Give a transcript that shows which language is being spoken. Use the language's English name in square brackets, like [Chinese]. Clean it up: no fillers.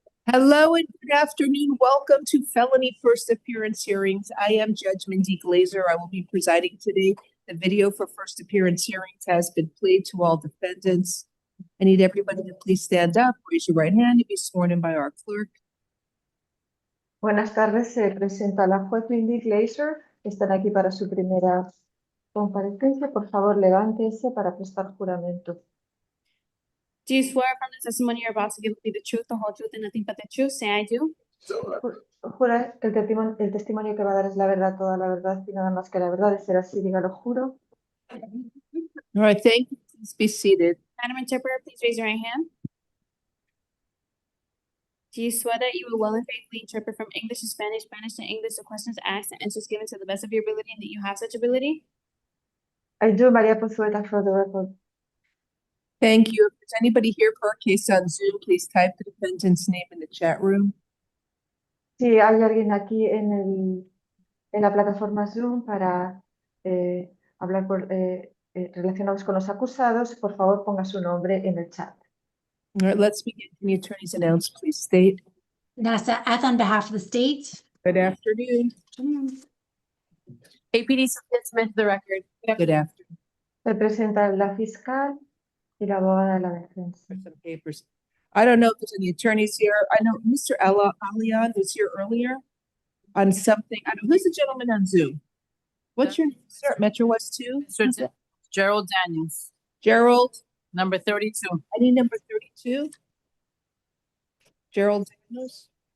[English] Hello and good afternoon. Welcome to Felony First Appearance Hearings. I am Judge Mindy Glazer. I will be presiding today. The video for first appearance hearings has been played to all defendants. I need everybody to please stand up, raise your right hand, and be sworn in by our clerk. [Spanish] Buenas tardes, se presenta la juez Wendy Glazer. Están aquí para su primera comparecencia. Por favor, levántese para prestar juramento. [English] Do you swear from the testimony you're about to give will be the truth, the whole truth, and nothing but the truth? Say I do. [Spanish] Jura que el testimonio que va a dar es la verdad, toda la verdad y nada más que la verdad. De ser así, dígalo, juro. [English] All right, thank you. Please be seated. Madam Interpreter, please raise your right hand. Do you swear that you will well and faithfully interpret from English to Spanish, Spanish to English the questions asked and answers given to the best of your ability, and that you have such ability? I do, Maria Pozueta, for the record. Thank you. If there's anybody here for our case on Zoom, please type the defendant's name in the chat room. [Spanish] Si hay alguien aquí en la plataforma Zoom para hablar relacionados con los acusados, por favor ponga su nombre en el chat. [English] All right, let's begin. Can the attorneys announce, please state? Vanessa F. on behalf of the state. Good afternoon. APD Sophia Smith, the record. Good afternoon. [Spanish] Representa la fiscal y la abogada de la defensa. [English] For some papers. I don't know if there's any attorneys here. I know Mr. Alian was here earlier on something. I don't know who's the gentleman on Zoom. What's your name, sir? Metro West 2? Gerald Daniels, Gerald. number 32. I need number 32. Gerald Daniels.